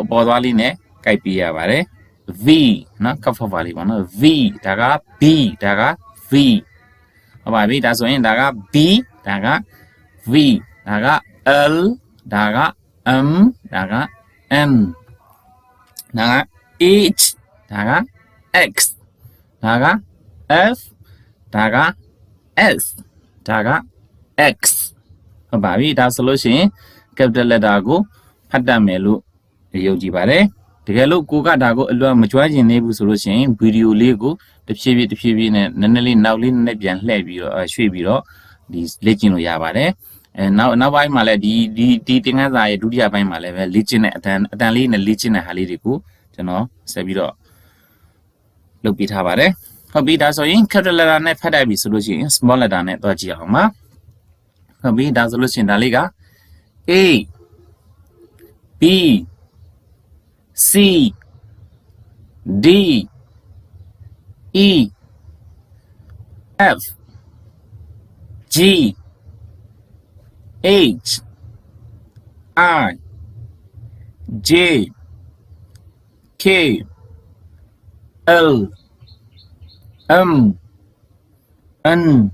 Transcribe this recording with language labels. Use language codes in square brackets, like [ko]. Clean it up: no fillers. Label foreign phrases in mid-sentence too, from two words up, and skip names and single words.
[my] အပေါ်သွားလေးနဲ့ကိုက်ပြရပါတယ်V နော်ကပ်ဖောက်ပါလေးပေါ့နော် V ဒါက B ဒါက V ဟုတ်ပါပြီဒါဆိုရင်ဒါက B ဒါက V ဒါက L ဒါက M ဒါက N ဒါက H ဒါ က X ဒါက F ဒါက S ဒါက X ဟုတ်ပါပြီဒါဆိုလို့ရှိရင် [en] capital letter [my] ကိုဖတ်တတ်မယ်လို့ယုံကြည်ပါတယ်တကယ်လို့ကိုကဒါကိုအ လွတ်မကျွမ်းကျင်သေးဘူးဆိုလို့ရှိရင်ဗီဒီယိုလေးကိုတဖြည်းဖြည်းနဲ့နည်းနည်းလေးနောက်လေးနည်းနည်းပြန်လှည့်ပြီးတော့ ရွှေ့ပြီးတော့ဒီလေ့ကျင့်လို့ရပါတယ်နောက်ပိုင်းမှာလည်းဒီသင်ခန်းစာရဲ့ဒုတိယပိုင်းမှာလည်း ပဲလေ့ကျင့်တဲ့အတန်လေးနဲ့လေ့ကျင့်တဲ့ဟာလေးတွေကိုကျွန်တော် ဆက်ပြီးတော့လုပ်ပြထားပါတယ်ဟုတ်ပြီဒါဆိုရင် [en] capital letter [my] နဲ့ဖတ်တတ်ပြီဆိုလို့ရှိရင် [en] small letter [my] နဲ့တွားကြည့်အောင်ပါဟုတ်ပြီဒါဆိုလို့ရှိရင်ဒါလေးက A [en] B C D E F G H I J K L M N